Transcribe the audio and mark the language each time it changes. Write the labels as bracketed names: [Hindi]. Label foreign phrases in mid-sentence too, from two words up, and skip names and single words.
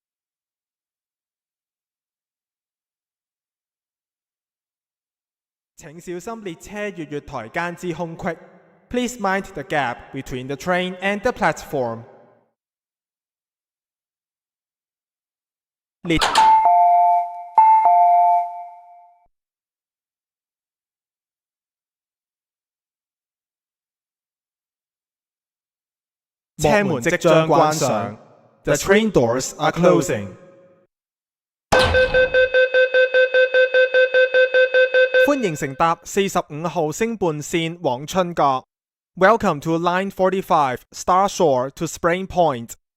[Cantonese] 請小心列車月月台間之空隙。 [English] Please mind the gap between the train and the platform。 [Cantonese] 列車門即將關上。 [English] The train doors are closing。 [Cantonese] 歡迎乘搭45號星半線往春角。 [English] Welcome to Line 45 Star Shore to Spring Point。